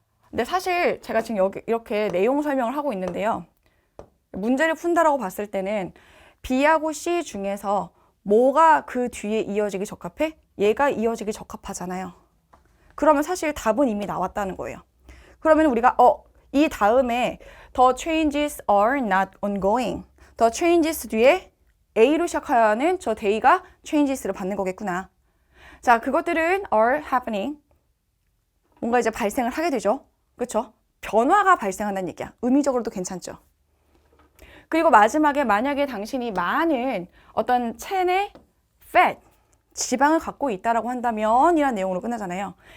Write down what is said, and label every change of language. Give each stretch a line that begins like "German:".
Korean: 근데 사실 제가 지금 여기 이렇게 내용 설명을 하고 있는데요. 문제를 푼다라고 봤을 때는 B하고 C 중에서 뭐가 그 뒤에 이어지기 적합해? 얘가 이어지기 적합하잖아요. 그러면 사실 답은 이미 나왔다는 거예요. 그러면 우리가 이 다음에
English: the changes are not ongoing.
Korean: the changes 뒤에 A로 시작하는 저 day가 changes를 받는 거겠구나. 자, 그것들은
English: are happening.
Korean: 뭔가 이제 발생을 하게 되죠. 그렇죠? 변화가 발생한다는 얘기야. 의미적으로도 괜찮죠. 그리고 마지막에 만약에 당신이 많은 어떤 체내 fat, 지방을 갖고 있다라고 한다면 이란 내용으로 끝나잖아요.